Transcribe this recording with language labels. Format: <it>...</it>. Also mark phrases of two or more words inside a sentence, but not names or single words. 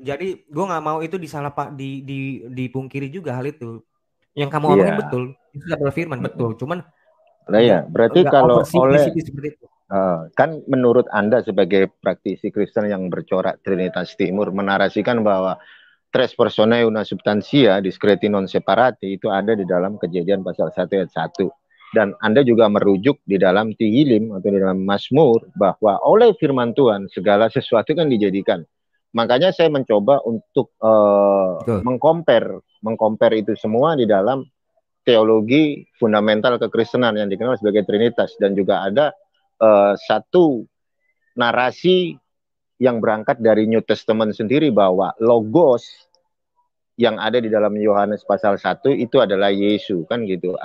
<id>Jadi gue nggak mau itu disalah pak dipungkiri juga hal itu. Yang kamu ngomongin Iya. betul. Itu adalah firman betul. Cuman Nah ya, berarti nggak kalau oleh oversimplifikasi seperti itu. kan menurut Anda sebagai praktisi Kristen yang bercorak Trinitas Timur menarasikan bahwa</id> <la>tres personae una substantia discreti non separati</la> <id>itu ada di dalam Kejadian pasal 1 ayat 1. Dan Anda juga merujuk di dalam Tihilim atau di dalam Mazmur bahwa oleh firman Tuhan segala sesuatu kan dijadikan. Makanya saya mencoba untuk Betul. mengcompare itu semua di dalam teologi fundamental kekristenan yang dikenal sebagai Trinitas, dan juga ada satu narasi yang berangkat dari</id> <en>New Testament</en> <id>sendiri bahwa logos yang ada di dalam Yohanes pasal 1 itu adalah Yesus kan gitu.</id>